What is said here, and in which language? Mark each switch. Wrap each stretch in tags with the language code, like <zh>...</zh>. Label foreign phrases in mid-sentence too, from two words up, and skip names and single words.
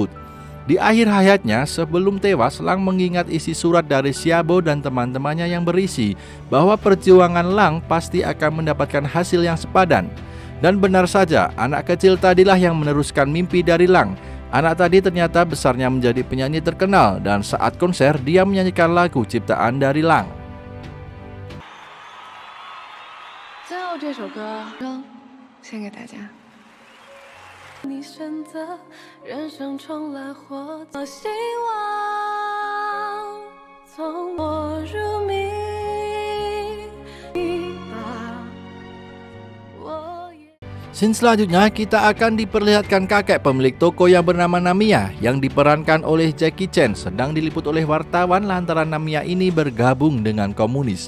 <id>Di akhir hayatnya, sebelum tewas, Lang mengingat isi surat dari Xiaobo dan teman-temannya yang berisi bahwa perjuangan Lang pasti akan mendapatkan hasil yang sepadan. Dan benar saja, anak kecil tadilah yang meneruskan mimpi dari Lang. Anak tadi ternyata besarnya menjadi penyanyi terkenal dan saat konser dia menyanyikan lagu ciptaan dari Lang.</id> <zh>你选择人生重来或者希望从我入迷</zh> <id>Scene selanjutnya kita akan diperlihatkan kakek pemilik toko yang bernama Namiya yang diperankan oleh Jackie Chan sedang diliput oleh wartawan lantaran Namiya ini bergabung dengan komunis.</id>